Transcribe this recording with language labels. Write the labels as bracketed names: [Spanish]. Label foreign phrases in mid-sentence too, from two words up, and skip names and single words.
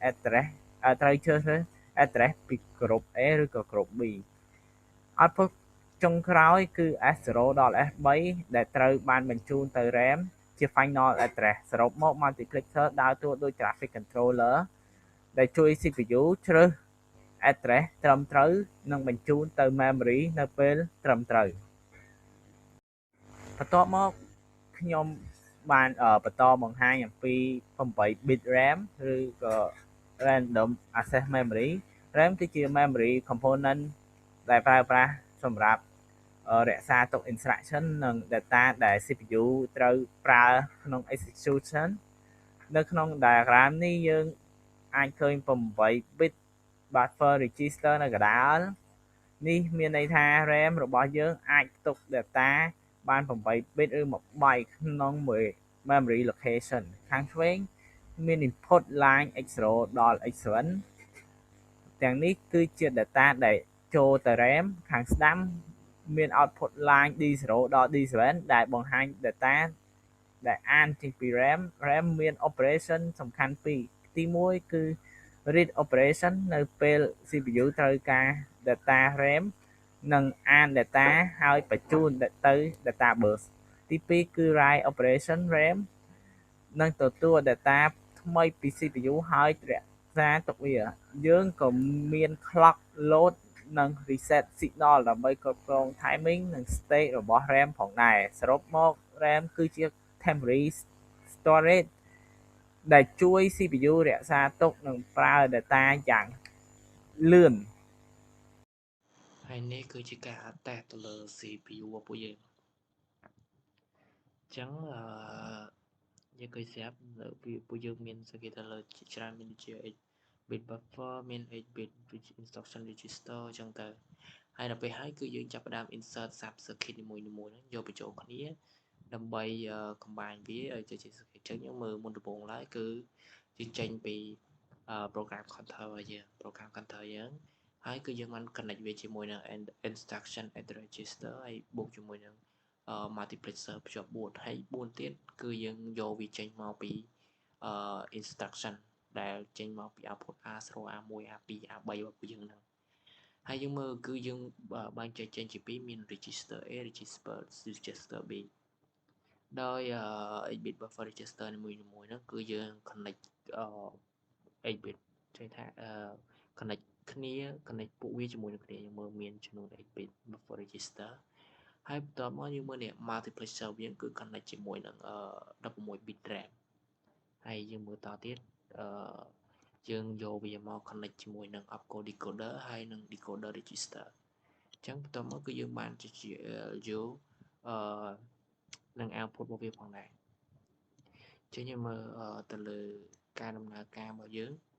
[Khmer] address ពីក្រុម A ឬក៏ក្រុម B output ចុងក្រោយគឺ S0 ដល់ S3 ដែលត្រូវបានបញ្ជូនទៅ RAM ជា [English] final address [Khmer] សរុបមក multiplexer ដើរតួដូច [English] graphic controller [Khmer] ដែលជួយ CPU ជ្រើស address ត្រឹមត្រូវនិងបញ្ជូនទៅ memory នៅពេលត្រឹមត្រូវ បន្ទាប់មកខ្ញុំបានបន្តបង្ហាញអំពី [English] 8 bit RAM [Khmer] ឬក៏ [English] random access memory RAM [Khmer] គឺជា [English] memory component [Khmer] ដែលប្រើប្រាស់ សម្រាប់រក្សាទុក instruction និង data ដែល CPU ត្រូវប្រើក្នុង execution នៅក្នុង diagram នេះ យើងអាចឃើញ [English] 8 bit buffer register [Khmer] នៅកណ្ដាលនេះមានន័យថា RAM របស់យើងអាចផ្ទុក data បាន8 bit ឬ1 byte ក្នុងមួយ [English] memory location [Khmer] ខាងឆ្វេងមាន [English] input line X0 [Khmer] ដល់ X7 ទាំងនេះគឺជា data ដែលចូលទៅ RAM ខាងស្ដាំមាន [English] output line D0 [Khmer] ដល់ D7 ដែលបង្ហាញ data ដែលអានចេញពី RAM មាន operation សំខាន់ពីរទី1គឺ [English] read operation [Khmer] នៅពេល CPU ត្រូវការ data RAM និងអាន data ហើយបញ្ជូនទៅ database ទី2គឺ [English] write operation RAM [Khmer] នឹងទទួល data ថ្មីពី CPU ហើយរក្សាទុកវាយើងក៏មាន [English] clock load [Khmer] និង [English] reset signal [Khmer] ដើម្បីគ្រប់គ្រង timing និង state របស់ RAM ផងដែរសរុបមក RAM គឺជា [English] temporary storage [Khmer] ដែលជួយ CPU រក្សាទុកនិងប្រើ data យ៉ាងលឿន ហើយនេះគឺជាការតេស្តទៅលើ CPU របស់ពួកយើងអញ្ចឹងយើងឃើញស្រាប់ពួកយើងមានសង្កេតទៅលើជាច្រើនមានដូចជា [English] 8-bit buffer [Khmer] មាន [English] 8-bit instruction register [Khmer] អញ្ចឹងទៅហើយដល់ ពេលហើយគឺយើងចាប់ផ្ដើម [English] insert sub circuit [Khmer] នីមួយៗហ្នឹងយកបញ្ចូលគ្នាដើម្បី combine វាឲ្យទៅជា circuit អញ្ចឹងយើងមើលមុនដំបូងឡើ យគឺយើងចេញពី [English] program control [Khmer] របស់យើង [English] program control [Khmer] យើងហើយគឺយើងបាន connect វាជាមួយនឹង [English] instruction add register [Khmer] ហើយបូកជាមួយនឹងmultiplexer ភ្ជាប់4ហើយ4ទៀតគឺយើងយកវាចេញមកពី instruction ដែលចេញមកពី [English] output R0 R1 R2 R3 [Khmer] របស់ពួកយើងហ្នឹងហើយយើងមើលគឺយើងបែងចែកចេញជាពីរមាន [English] register A register B [Khmer] ដោយ [English] 8-bit buffer register [Khmer] នីមួយៗហ្នឹងគឺយើង connect 8-bit ចេះថា connect ពួកវាជាមួយនឹងគ្នាយើងមើលមានចំនួន [English] 8-bit buffer register [Khmer] ហើយបន្ទាប់ មកយើងមើលនេះ multiplexer យើងគឺ connect ជាមួយនឹង [English] 16-bit RAM [Khmer] ហើយយើងមើលតទៀតយើងយកវាមក connect ជាមួយនឹង [English] opcode decoder [Khmer] ហើយនឹង [English] decoder register [Khmer] អញ្ចឹងបន្ទាប់មកគឺយើងបានជាយកនឹង output របស់វាផងដែរអញ្ចឹងយើងមើលទៅលើការដំណើរការរបស់យើង